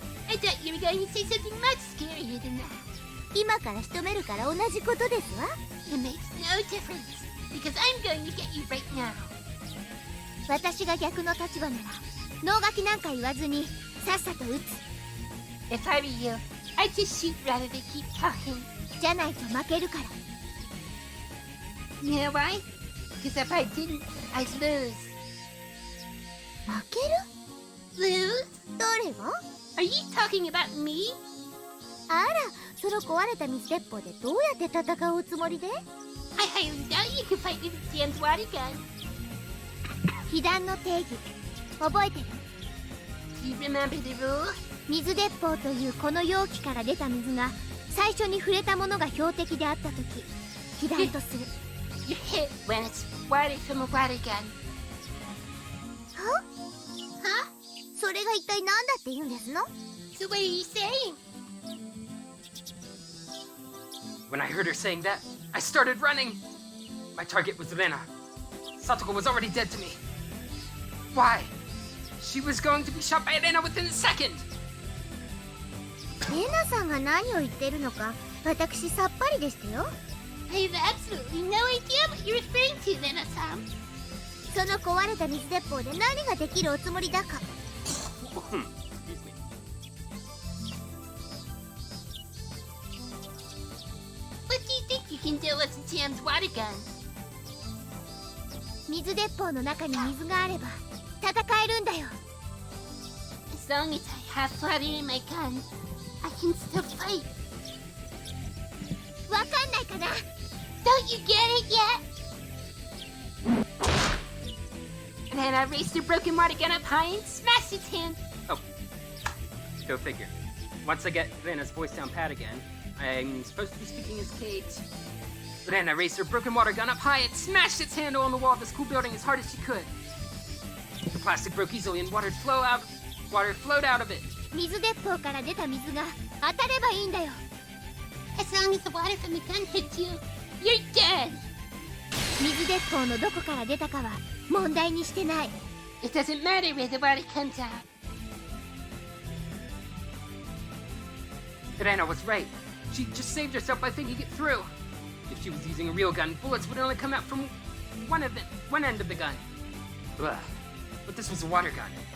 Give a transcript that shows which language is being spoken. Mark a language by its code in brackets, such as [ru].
[en] I thought you were going to say something much scarier than that. [ja] 今から仕留めるから同じことですわ。 [en] It makes no difference, because I'm going to get you right now. [ja] 私が逆の立場なら脳書きなんか言わずにさっさと撃つ。 [en] If I were you, I'd just shoot rather than keep talking. [ja] じゃないと負けるから。 [en] You know why? Because if I didn't, I'd lose. [ja] 負ける？ [en] Lose? [ja] 誰が？ [en] Are you talking about me? [ja] あら、その壊れた水鉄砲でどうやって戦うおつもりで？ [en] I highly doubt you can fight with a jammed water gun. [ja] 被弾の定義覚えてる？ [en] Do you remember the rule? [ja] 水鉄砲というこの容器から出た水が最初に触れたものが標的であった時、被弾とする。 [en] You're hit when it's water from a water gun. [ja] は？ [en] Huh? [ja] それが一体何だって言うんですの？ [en] So what are you saying? When I heard her saying that, I started running. My target was Rena. Satoko was already dead to me. Why? She was going to be shot by Rena within a second. [ja] レナさんが何を言ってるのか私さっぱりでしたよ。 [en] I have absolutely no idea what you're referring to, Rena-san. [ja] その壊れた水鉄砲で何ができるおつもりだか。 [en] Excuse me. What do you think you can do with a jammed water gun? [ja] 水鉄砲の中に水があれば戦えるんだよ。 [en] As long as I have water in my gun, I can still fight. [ja] わかんないかな？ [en] Don't you get it yet? And then I raised her broken water gun up high and smashed its hand. Oh, go figure. Once I get Rena's voice down pat again, I'm supposed to be speaking as Kate. Rena raised her broken water gun up high and smashed its handle on the wall of this cool building as hard as she could. The plastic broke easily and water flowed out of it. [ja] 水鉄砲から出た水が当たればいいんだよ。 [en] As long as the water from the gun hits you, you're dead. [ja] 水鉄砲のどこから出たかは問題にしてない。 [en] It doesn't matter where the water comes out. Rena was right. She just saved herself by thinking it through. If she was using a real gun, bullets would only come out from one end of the gun. Ugh. But this was a water gun.